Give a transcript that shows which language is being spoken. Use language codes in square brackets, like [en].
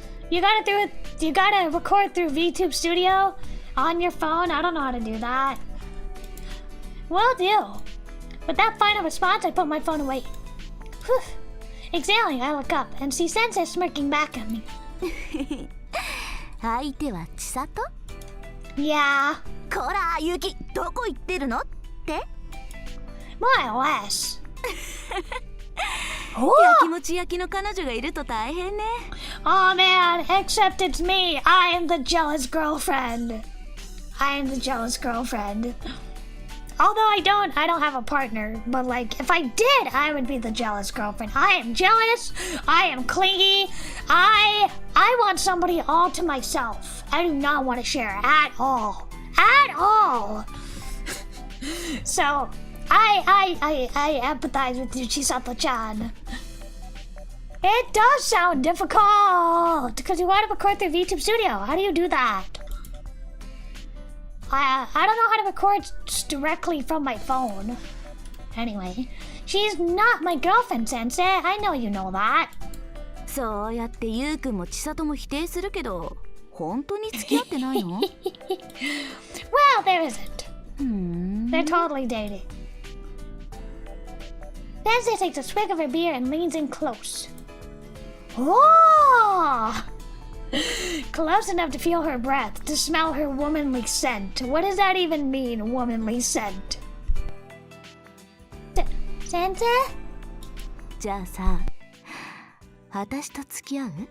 [en] You gotta record through VTube Studio on your phone. I don't know how to do that. Will do. With that final response, I put my phone away. Whew. Exhaling, I look up and see Sensei smirking back at me. [ja] 相手は千里？ [en] Yeah. [ja] こら、ゆき、どこ行ってるのって？ [en] More or less. [ja] やきもち焼きの彼女がいると大変ね。 [en] Oh man, except it's me. I am the jealous girlfriend. I am the jealous girlfriend. Although I don't have a partner, but like if I did, I would be the jealous girlfriend. I am jealous, I am clingy, I want somebody all to myself. I do not want to share at all. At all. So I empathize with you, Chisato-chan. It does sound difficult because you want to record through VTube Studio. How do you do that? I don't know how to record directly from my phone. Anyway, she's not my girlfriend, Sensei. I know you know that. [ja] そうやってゆうくんも千里も否定するけど、本当に付き合ってないの？ [en] Well, there isn't. They're totally dating. Sensei takes a swig of her beer and leans in close. Oh! Close enough to feel her breath, to smell her womanly scent. What does that even mean, womanly scent? Sensei? [ja] じゃあさ、私と付き合う？